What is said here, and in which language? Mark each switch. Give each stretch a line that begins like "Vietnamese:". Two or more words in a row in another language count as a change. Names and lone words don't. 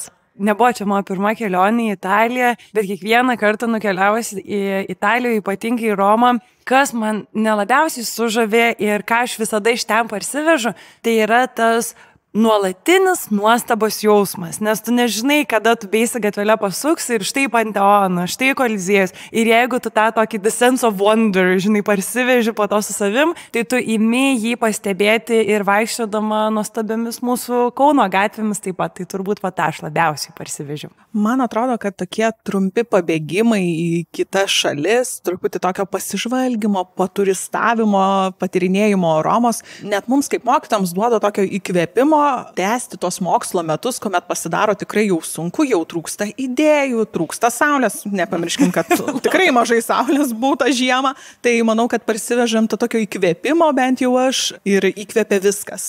Lithuanian: Nebuvo čia mano pirma kelionė į Italiją, bet kiekvieną kartą nukeliavus į Italiją, ypatingai į Romą, kas man nelabiausiai sužavė ir ką aš visada iš ten parsivežu, tai yra tas nuolatinis nuostabos jausmas, nes tu nežinai, kada tu beisi gatvelę pasuksi ir štai Panteonas, štai Koliziejus. Ir jeigu tu tą tokį
English: the sense of wonder,
Lithuanian: žinai, parsiveži po to su savim, tai tu imi jį pastebėti ir vaikščiodama nuostabiamis mūsų Kauno gatvėmis taip pat. Tai turbūt aš labiausiai parsivežiu. Man atrodo, kad tokie trumpi pabėgimai į kitas šalis, truputį tokio pasižvalgymo, paturistavimo, patyrinėjimo Romos, net mums kaip mokytojams duoda tokio įkvėpimo tęsti tos mokslo metus, kuomet pasidaro tikrai jau sunku, jau trūksta idėjų, trūksta saulės, nepamirškim, kad tikrai mažai saulės būta žiemą, tai manau, kad parsivežam to tokio įkvėpimo, bent jau aš, ir įkvėpė viskas.